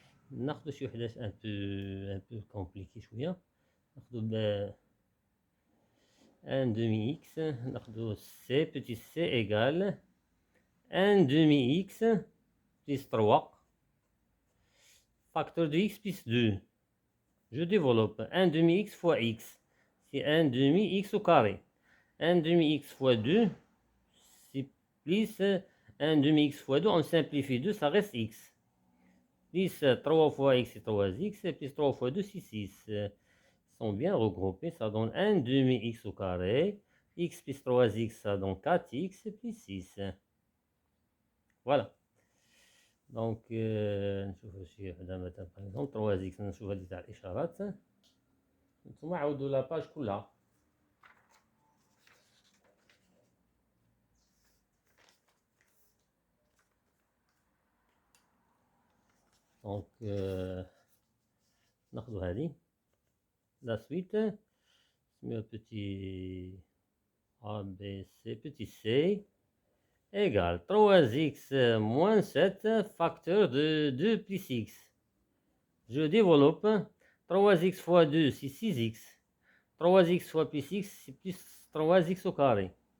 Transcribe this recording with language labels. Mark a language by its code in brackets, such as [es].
[ar] ناخذ شي وحدات [fr] un peu compliqué [ar] شوية. [fr] ناخذ 1 demi x. ناخذ c, petit c égale 1 demi x plus 3. Facteur de x plus 2. Je développe 1 demi x fois x. C'est 1 demi x au carré. 1 demi x fois 2, c'est plus 1 demi x fois 2. On simplifie 2, ça reste x. Plus 3 fois x, c'est 3x. Plus 3 fois 2, c'est 6. Ils sont bien regroupés. Ça donne 1 demi x au carré. X plus 3x, ça donne 4x plus 6. Voilà. [ar] Donc, نشوف شي وحدة مثلا [fr] par exemple [ar] 3x. نشوف هذه تاع الإشارات. ثم عاودوا لا باج كلها. Donc, ناخذ هذه. [fr] La suite, un petit a, b, c, petit c, égale 3x moins 7 facteur de 2 plus x. Je développe 3x fois 2, c'est 6x. 3x fois plus x, c'est plus 3x au carré.